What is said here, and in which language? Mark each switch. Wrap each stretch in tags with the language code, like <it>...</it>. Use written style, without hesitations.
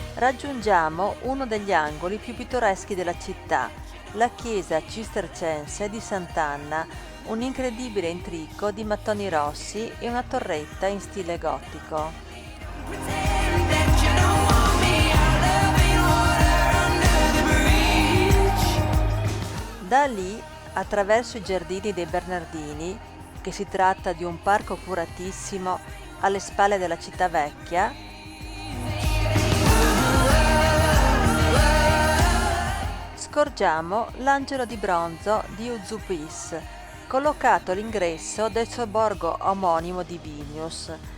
<it>Raggiungiamo uno degli angoli più pittoreschi della città, la chiesa cistercense di Sant'Anna, un incredibile intrico di mattoni rossi e una torretta in stile gotico.</it> <en>pretend that you don't want me, our love ain't water under the bridge.</en> <it>Da lì, attraverso i giardini dei Bernardini, che si tratta di un parco curatissimo alle spalle della città vecchia, scorgiamo l'angelo di bronzo di Uzupis, collocato all'ingresso del sobborgo omonimo di Vilnius.</it>